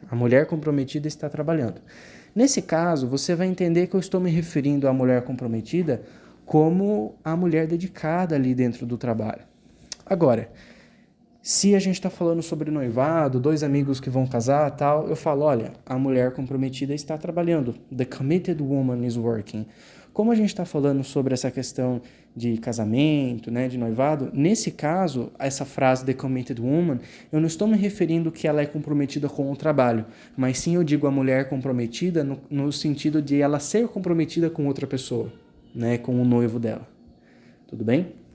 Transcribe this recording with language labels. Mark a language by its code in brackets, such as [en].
[pt] A mulher comprometida está trabalhando. Nesse caso, você vai entender que eu estou me referindo à mulher comprometida como a mulher dedicada ali dentro do trabalho. Agora, se a gente está falando sobre noivado, dois amigos que vão casar tal, eu falo, olha, a mulher comprometida está trabalhando. [en] The committed woman is working. [pt] Como a gente está falando sobre essa questão de casamento, né, de noivado, nesse caso, essa frase [en] the committed woman, [pt] eu não estou me referindo que ela é comprometida com o trabalho, mas sim eu digo a mulher comprometida no sentido de ela ser comprometida com outra pessoa, né, com o noivo dela. Tudo bem?